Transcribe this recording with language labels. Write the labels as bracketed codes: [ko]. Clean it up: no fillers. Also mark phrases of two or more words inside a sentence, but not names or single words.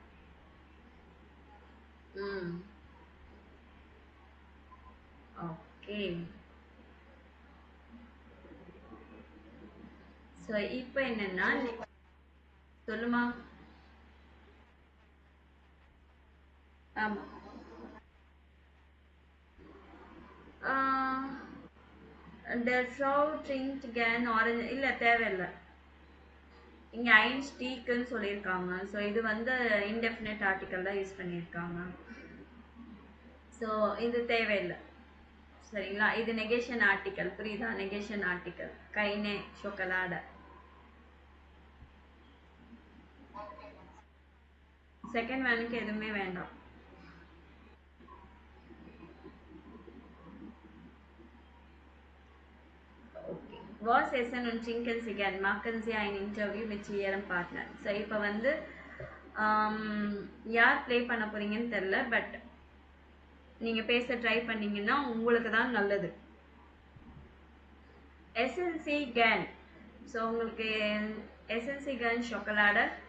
[ta] ஓகே. ஸோ இப்போ என்னன்னா, சொல்லுமா. ஆமா. [de] Der Frau trinkt gern orange. [ta] இல்ல தேவையில்லை. இங்க ஐன்ஸ்டீக்குன்னு சொல்லியிருக்காங்க. ஸோ இது வந்து [en] indefinite article [ta] தான் யூஸ் பண்ணியிருக்காங்க. ஸோ இது தேவையில்லை. சரிங்களா? இது [en] negation article. [ta] புரியுதா? [en] negation article. [ta] கைனே chocolate. செகண்ட் வேனுக்கு எதுவுமே வேண்டாம். ஓகே. [de] Was Essen und trinken Sie gern? Machen Sie ein Interview mit Ihrem Partner. [ta] ஸோ இப்போ வந்து யார் ப்ளே பண்ண போறீங்கன்னு தெரில, பட் நீங்கள் பேச ட்ரை பண்ணீங்கன்னா உங்களுக்கு தான் நல்லது. எஸ்என்சி கேன். ஸோ உங்களுக்கு எஸ்என்சி கேன் chocolate.